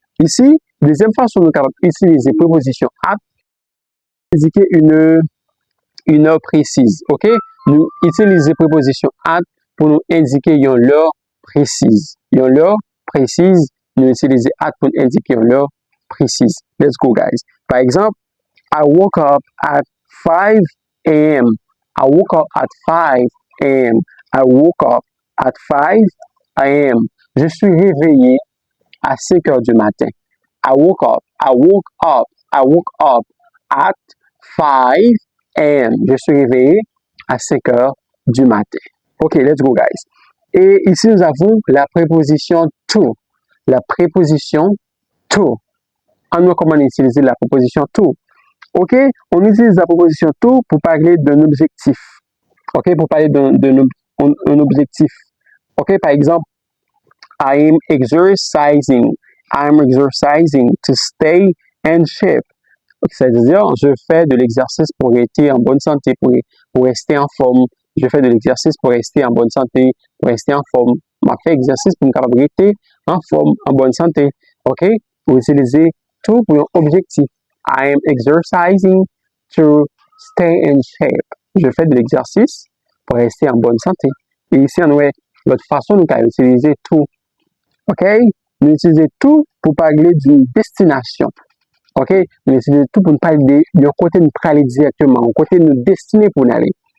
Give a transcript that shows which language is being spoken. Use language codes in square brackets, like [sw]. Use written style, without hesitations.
[fr] Ici, deuxième façon, nous avons utilisé préposition at pour indiquer une heure précise. OK? Nous utilisons préposition at pour nous indiquer une heure précise. Une heure précise, nous utilisons at pour indiquer une heure précise. [en] Let's go, guys. [fr] Par exemple, [en] I woke up at 5 a.m. I woke up at 5 a.m. I woke up at 5 I am. [fr] Je suis réveillé à 5 heures du matin. [en] I woke up. I woke up. I woke up at 5 a.m. [fr] Je suis réveillé à 5 heures du matin. [en] Ok, let's go, guys. [fr] Et ici, nous avons la préposition to. La préposition to. On voit comment utiliser la préposition to. Ok, on utilise la préposition to pour parler d'un objectif. Ok, pour parler d'un objectif. [en] Ok, [fr] par exemple, [en] I am exercising. I am exercising to stay in shape. [fr] C'est-à-dire, je fais de l'exercice pour être en bonne santé, pour rester en forme. Je fais de l'exercice pour rester en bonne santé, pour rester en forme. Je fais exercice pour me capable rester en forme, en bonne santé. OK? Vous utilisez tout pour un objectif. [en] I am exercising to stay in shape. [fr] Je fais de l'exercice pour rester en bonne santé. Et ici, on a l'autre façon, nous avons utilisé tout. OK? Nous utilisons tout pour parler d'une destination. Ok, nous utilisons tout pour nous parler d'un côté nous aller directement, un côté nous destiner pour nous aller.